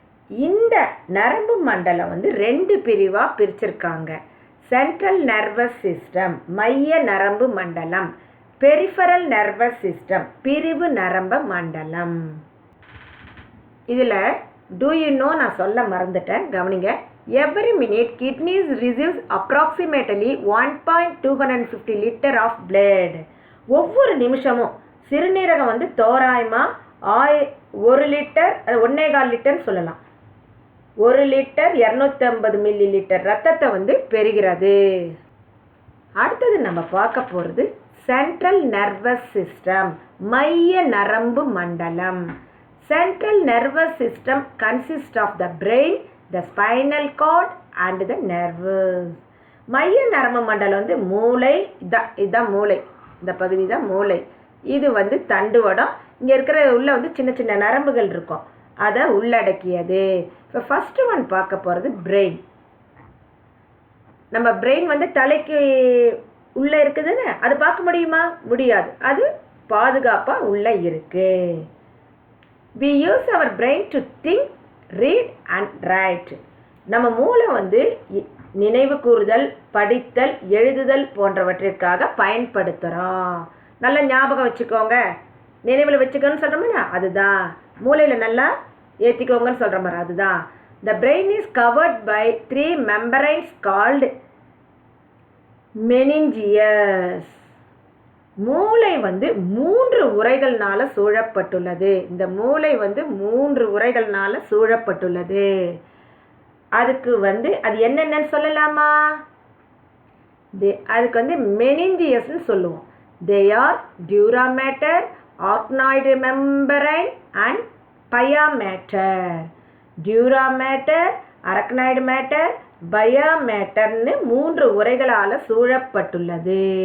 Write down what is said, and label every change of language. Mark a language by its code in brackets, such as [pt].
[ta] இந்த நரம்பு மண்டலம் வந்து 2 பிரிவாக பிரிச்சிருக்காங்க. சென்ட்ரல் நர்வஸ் சிஸ்டம் மைய நரம்பு மண்டலம், பெரிஃபரல் நர்வஸ் சிஸ்டம் பிரிவு நரம்பு மண்டலம். இதில் [en] do you know [ta] நான் சொல்ல மறந்துட்டேன், கவனிங்க. [en] Every minute kidneys receives approximately 1.250 liter of blood. [ta] ஒவ்வொரு நிமிஷமும் சிறுநீரகம் வந்து தோராயமாக 1 லிட்டர் 1.25 லிட்டர்னு சொல்லலாம், 1 லிட்டர் 250 மில்லி லிட்டர் ரத்தத்தை வந்து பெறுகிறது. அடுத்தது நம்ம பார்க்க போகிறது சென்ட்ரல் நர்வஸ் சிஸ்டம் மைய நரம்பு மண்டலம். [en] Central nervous system consist of the brain, the spinal cord and the nerves. [ta] மைய நரம்பு மண்டலம் வந்து மூளை, இதுதான் மூளை, இந்த பகுதி தான் மூளை. இது வந்து தண்டுவடம், இங்கே இருக்கிற உள்ள வந்து சின்ன சின்ன நரம்புகள் இருக்கும், அதை உள்ளடக்கியது. இப்போ ஃபஸ்ட்டு ஒன் பார்க்க போகிறது பிரெயின். நம்ம பிரெயின் வந்து தலைக்கு உள்ளே இருக்குதுன்னு அது பார்க்க முடியுமா? முடியாது. அது பாதுகாப்பாக உள்ளே இருக்கு. [en] We use our brain to think, read and write. [ta] நம்ம மூளை வந்து நினைவு கூறுதல், படித்தல், எழுதுதல் போன்றவற்றிற்காக பயன்படுத்துகிறோம். நல்லா ஞாபகம் வச்சுக்கோங்க, நினைவில் வச்சுக்கோன்னு சொல்கிறோம்னா அதுதான். மூளையில் நல்லா ஏற்றிக்கோங்கன்னு சொல்கிற மாதிரி அதுதான். [en] The brain is covered by 3 membranes called meninges. [ta] மூளை வந்து 3 உறைகள்னால சூழப்பட்டுள்ளது. இந்த மூளை வந்து 3 உறைகள்னால சூழப்பட்டுள்ளது. அதுக்கு வந்து அது என்னென்னு சொல்லலாமா? அதுக்கு வந்து மெனிஞ்சியஸ்ன்னு சொல்லுவோம். [en] They are dura mater, arachnoid membrane and pia mater. [ta] Dura mater, arachnoid mater, pia materன்னு 3 உறைகளால் சூழப்பட்டுள்ளது.